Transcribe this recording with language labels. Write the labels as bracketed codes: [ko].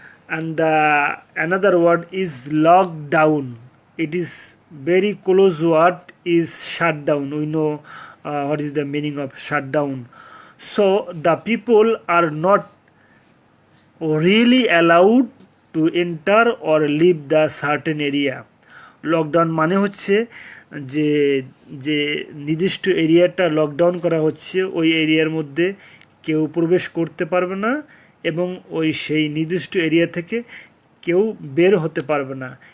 [en] And the another word is lockdown. It is very close word is shutdown. We know what is the meaning of shutdown. So the people are not really allowed to enter or leave the certain area. [bn] Lockdown মানে হচ্ছে যে যে নির্দিষ্ট এরিয়াটা lockdown করা হচ্ছে, ওই এরিয়ার মধ্যে কেউ প্রবেশ করতে পারবে না এবং ওই সেই নির্দিষ্ট এরিয়া থেকে কেউ বের হতে পারবে না।